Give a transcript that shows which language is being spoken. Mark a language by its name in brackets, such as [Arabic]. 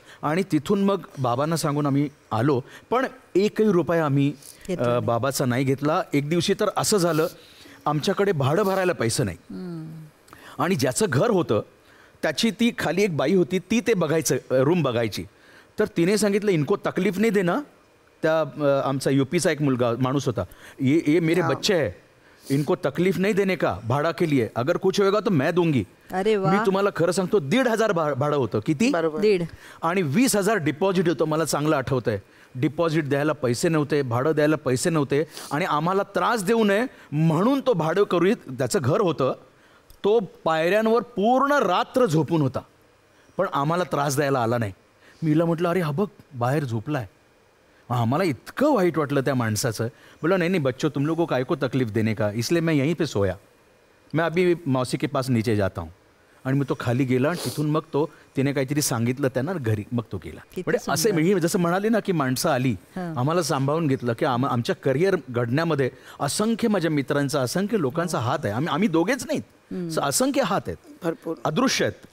[Marathi] आणि तिथून मग बाबांना सांगून आम्ही आलो, पण 1ही रुपया आम्ही बाबाचा नाही घेतला. एक दिवशी तर असं झालं, आमच्याकडे भाडं भरायला पैसे नाही, आणि ज्याचं घर होतं त्याची ती खाली एक बाई होती, ती ते बघायचं, रूम बघायची. तर तिने सांगितलं [Hindi] इनको तकलीफ नाही देना. [Marathi] त्या आमचा यूपीचा एक मुलगा माणूस होता, [Hindi] ये मेरे बच्चे है, इनको तकलीफ नहीं देने का भाड़ा के लिए, अगर कुछ होएगा तो मैं दूंगी. [Marathi] अरे वा. मी तुम्हाला खरं सांगतो 1,500 भाडं होतं. किती? 1.5 आणि 20,000 डिपॉझिट होतं. मला चांगलं आठवतंय. डिपॉझिट द्यायला पैसे नव्हते, भाडं द्यायला पैसे नव्हते, आणि आम्हाला त्रास देऊ नये म्हणून तो भाडं करू, त्याचं घर होतं, तो पायऱ्यांवर पूर्ण रात्र झोपून होता, पण आम्हाला त्रास द्यायला आला नाही. मीला म्हटलं अरे हा बघ बाहेर झोपलाय. आम्हाला इतकं वाईट वाटलं त्या माणसाचं. [Hindi] बोला नहीं नहीं बच्चों तुम लोगों को काय को तकलीफ देने का, इसलिए मैं यहीं पे सोया, मैं अभी मौसी के पास नीचे जाता हूँ. [Marathi] आणि मग तो खाली गेला आणि तिथून मग तो तिने काहीतरी सांगितलं त्यांना घरी, मग तो गेला. म्हणजे असे मी जसं म्हणाले ना की माणसं आली, आम्हाला सांभाळून घेतलं, की आमच्या करिअर घडण्यामध्ये असंख्य माझ्या मित्रांचा, असंख्य लोकांचा हात आहे. आम्ही दोघेच नाहीत, असंख्य हात आहेत, भरपूर अदृश्य आहेत.